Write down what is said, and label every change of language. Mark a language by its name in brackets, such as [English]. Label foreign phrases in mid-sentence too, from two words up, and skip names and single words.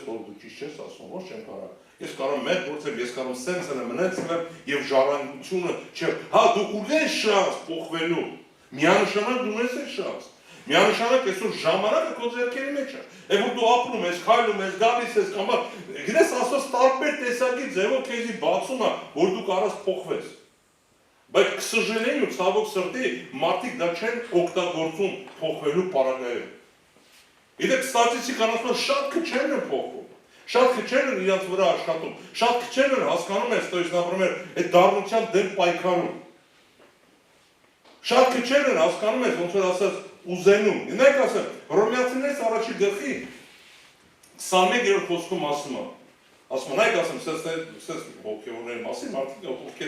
[Armenian] որ դու ճիշտ չես ասում, ոչ չեմ կարող։ Ես կարող եմ մեկ գործեմ, ես կարող եմ սենսը մնացել եւ ժառանգությունը չէ։ Հա դու ունես շանս փոխվելու։ Միանշանակ դու ունես այդ շանս։ Միանշանակ այսօր ժամանակը քո ձեռքերի մեջ է։ Եվ որ դու ապրում ես, քայլում ես, գալիս ես կամ գիտես ասած տարբեր տեսակի ձևով քեզի բացում է, որ դու կարաս փոխվես։ Բայց [Russian] к сожалению, [Armenian] ցավոք սրտի, մարդիկ դա չեն օգտագործում փոխվելու պարագայում։ Գիտեք, ստատիստիկան շատ քչերն են փոխվում։ Շատ քչերն են իրաց վրա աշխատում, շատ քչերն են հասկանում են, [Russian] то есть, например, [Armenian] այդ դառնության դեմ պայքարում։ Շատ քչերն են հասկանում են, ոնց որ ասած, ուզենում։ Նայեք ասեմ, Հռոմեացիներից առաջի գլխի 21-րդ խոսքում ասում է, նայեք ասեմ, սենց հոգևորների մասին, մարդիկ ովքեր